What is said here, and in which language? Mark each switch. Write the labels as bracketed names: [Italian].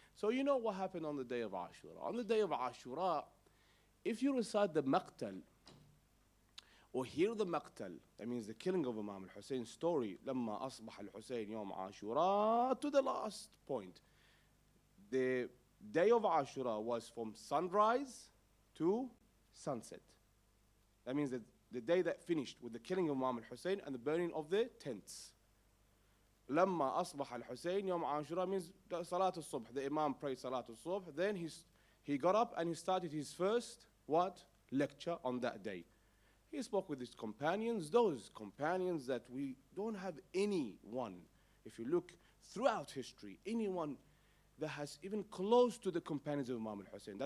[English] So you know what happened on the day of Ashura. On the day of Ashura, if you recite the maqtal, or hear the maqtal, that means the killing of Imam al-Hussein's story, [Arabic] لما أصبح الحسين يوم عاشوراء, [English] to the last point. The day of Ashura was from sunrise to sunset. That means that the day that finished with the killing of Imam al-Hussein and the burning of the tents. [Arabic] لما أصبح الحسين يوم عاشوراء [English] means Salat al-Subh. The Imam prayed Salat al-Subh. Then he got up and he started his first lecture on that day. He spoke with his companions, those companions that we don't have anyone, if you look throughout history, anyone that has even close to the companions of Imam al-Hussein.